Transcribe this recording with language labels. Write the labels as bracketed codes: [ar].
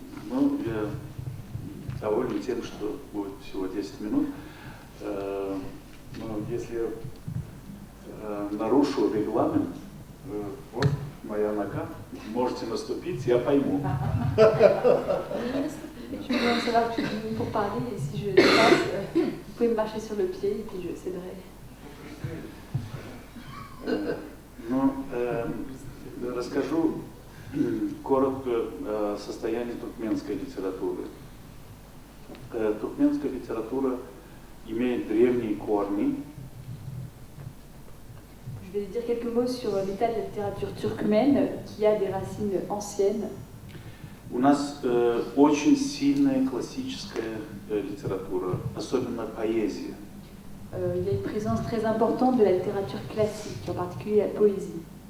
[ru] Ну, я доволен тем, что будет всего 10 минут. Но если я нарушу регламент, вот моя нога, можете наступить, я пойму. [fr] Je voudrais savoir que je suis venue pour parler et si je dépasse, vous pouvez me marcher sur le pied et puis je céderai. [ru] Ну, расскажу коротко о состоянии туркменской литературы. Туркменская литература имеет древние корни. [fr] Je vais dire quelques mots sur l'état de la littérature turkmène qui a des racines anciennes. [ru] У нас очень сильная классическая литература, особенно поэзия. [fr] Il y a une présence très importante de la littérature classique, en particulier la poésie.